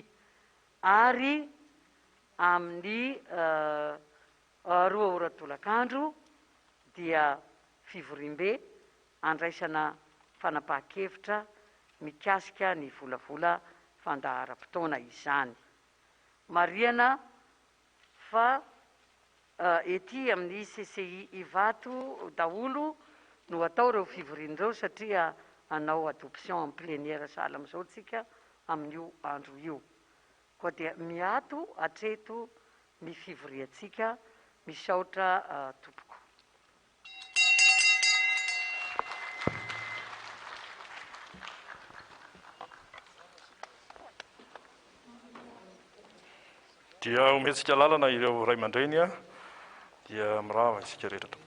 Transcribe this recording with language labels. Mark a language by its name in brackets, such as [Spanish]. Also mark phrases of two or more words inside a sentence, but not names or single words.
[Malagasy] Ary amin'ny 2 ora tolakandro dia fivoriam-be andraisana fanapahan-kevitra mikasika ny volavola fandaharam-potoana izany. Mariana fa ety amin'ny CCI Ivato daholo no atao ireo fivorian'ireo satria hanao [French] adoption en plénière [Malagasy] sahala amin'izao tsika amin'io andro io. Koa dia miato hatreto ny fivoriantsika, misaotra tompoko. Dia ometsika lalana ireo ray aman-dreny dia mirava isika rehetra tompoko.